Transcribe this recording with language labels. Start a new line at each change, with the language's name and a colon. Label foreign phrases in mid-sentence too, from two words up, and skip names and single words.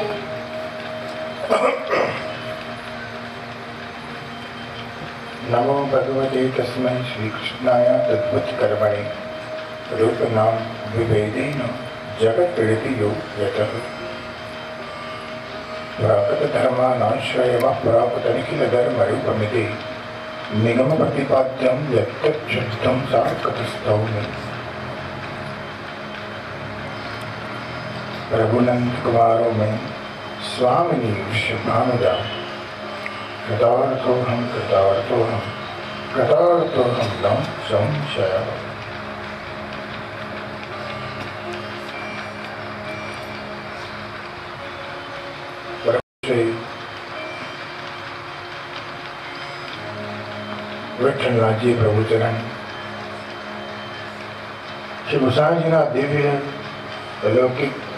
Sanskrit: નમો ભગવતે તસ્મૈ શ્રી કૃષ્ણાય તદ્વત કર્મણિ રૂપ નામ વિભેદેન જગત પીડિતો યતઃ પ્રાકૃત ધર્માનાશ્રયમાં પ્રાકૃત નિખિલ ધર્મ રૂપમિતિ નિગમ પ્રતિપાદ્યમ યત્તચ્છુદ્ધમ સાકતસ્તૌમિ. પ્રભુનંદ કુમારો મેં स्वामिनी विश्वभानुजा कृतार्थोऽहं कृतार्थोऽहं कृतार्थोऽहं न संशयः.
Gujarati: શ્રી વિઠ્ઠલનાથજી પ્રભુચરણ શ્રી ગોસાઈજીના દિવ્ય અલૌકિક